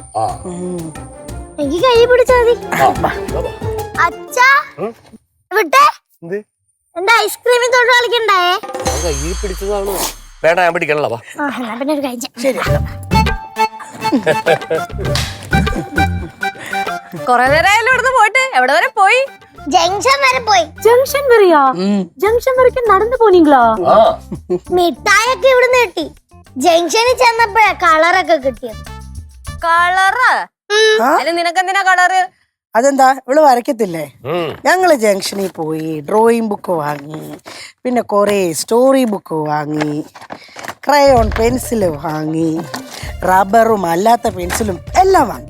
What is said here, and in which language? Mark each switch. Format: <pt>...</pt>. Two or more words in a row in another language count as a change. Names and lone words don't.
<ml>എനിക്ക് കൈ പിടിച്ചാ മതി. അച്ഛാ വിട്ടേ. എന്റെ ഐസ്ക്രീമിൽ തൊട്ട് കളിക്കണ്ടായേ. കൈ പിടിച്ചതാണോ? വേണ്ട, ഞാൻ പിടിക്കണല്ലോ. പിന്നെ ഒരു കാര്യം ശരി. കൊറേ നേരമായാലും ഇവിടുന്ന് പോയിട്ട് എവിടെ വരെ പോയി? ജംഗ്ഷൻ വരെ പോയി.</ml> <ta>ஜங்ஷன் வரையா? ஜங்ஷன் வரைக்கும் நடந்து போனீங்களா?</ta> <ml>മിഠായൊക്കെ ഇവിടുന്ന് കിട്ടി. ജംഗ്ഷനിൽ ചെന്നപ്പോഴാ കളറൊക്കെ കിട്ടിയത്. കളറ്? നിനക്കെന്തിനാ കളറ്? അതെന്താ, ഇവള് വരയ്ക്കത്തില്ലേ? ഞങ്ങള് ജംഗ്ഷനിൽ പോയി</ml> <en>drawing book</en> <ml>വാങ്ങി, പിന്നെ കുറെ</ml> <en>story book</en> <ml>വാങ്ങി,</ml> <en>crayon pencil</en> <ml>വാങ്ങി, റബ്ബറും അല്ലാത്ത പെൻസിലും എല്ലാം വാങ്ങി.</ml>